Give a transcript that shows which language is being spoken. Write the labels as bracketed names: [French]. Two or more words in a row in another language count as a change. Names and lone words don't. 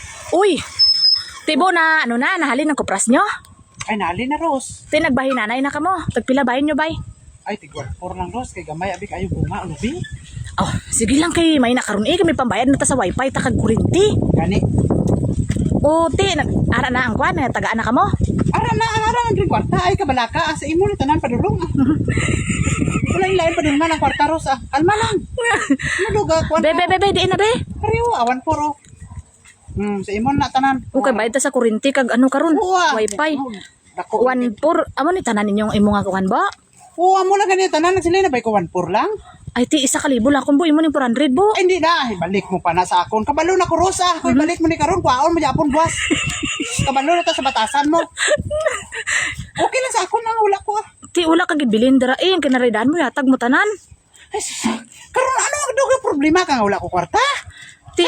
[Kinaray-a] Uy, tibo na, ano na, nahalin ng kupras nyo? Ay, nali na, Ros. Ti, nagbahin nanay na ka mo. Tagpila bahin nyo, bay? Ay, tigwar por lang, Ros. Kay gamay, abi kayo bunga, ubi. Oh, sige lang kay may nakaroon kami pambayad na ta sa wifi, takag kurinti. Gani. O, ti, ara na ang kwan, tagaan na ka mo. Ara na ang kwarta. Ay, kabalaka. Sa imo, tanan padulong. Wala yung lain padulungan ng kwarta, Ros. Kalma lang. Naluga, kwan. Be, di na, be. Ariyo, awan po, Ro. Sa imo na tanan. O, kay bayad ta sa kurinti, kag ano karon wifi. Dako. 1 por, amo ni tanan ninyong imo nga kuhan ba? Oo, amo lang ganito. Tanan na sila na ba ko 1 lang? Ay, ti, 1,000 lang kung buhay mo ni 400 bo. Ay, hindi na. Ay, balik mo pa na sa akon. Kabalo na ko, Rosa. Ay, balik mo ni karon. Kwaon mo yapon, buwas. Kabalo na ta sa batasan mo. Okay lang sa akon na. Wala ko ah. Ti, wala kag ibilin dara eh, ang kinaridaan mo, yatag mo tanan. Ay, karon ano ang dugo problema ka nga wala ko kwarta? Ti,